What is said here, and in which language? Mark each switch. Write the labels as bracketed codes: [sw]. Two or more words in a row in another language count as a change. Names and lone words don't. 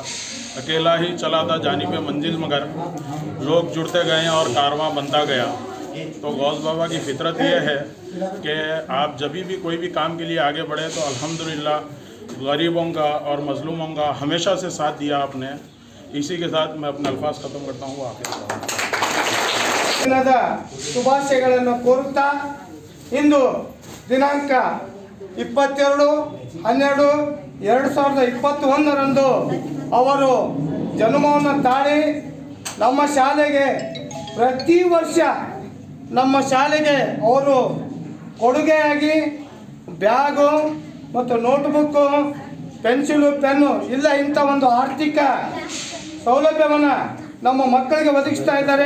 [hi] अकेला ही चला था जानिब मंजिल मगर लोग जुड़ते गए और कारवां बनता गया। तो गौस बाबा की फितरत ये है कि आप जब भी कोई भी काम के लिए आगे बढ़े तो अल्हम्दुलिल्लाह गरीबों का और मज़लूमों का हमेशा से साथ दिया आपने। इसी के साथ मैं अपने अल्फाज ख़त्म करता हूँ। [kn] ದಿನದ ಶುಭಾಶಯಗಳನ್ನು ಕೋರುತ್ತಾ ಇಂದು ದಿನಾಂಕ 22/12/2021 ಅವರು ಜನ್ಮವನ್ನು ತಾಳಿ ನಮ್ಮ ಶಾಲೆಗೆ ಪ್ರತಿ ವರ್ಷ ನಮ್ಮ ಶಾಲೆಗೆ ಅವರು ಕೊಡುಗೆಯಾಗಿ ಬ್ಯಾಗು ಮತ್ತು ನೋಟ್ಬುಕ್ಕು, ಪೆನ್ಸಿಲು, ಪೆನ್ನು ಇಲ್ಲ ಇಂಥ ಒಂದು ಆರ್ಥಿಕ ಸೌಲಭ್ಯವನ್ನು ನಮ್ಮ ಮಕ್ಕಳಿಗೆ ಒದಗಿಸ್ತಾ ಇದ್ದಾರೆ.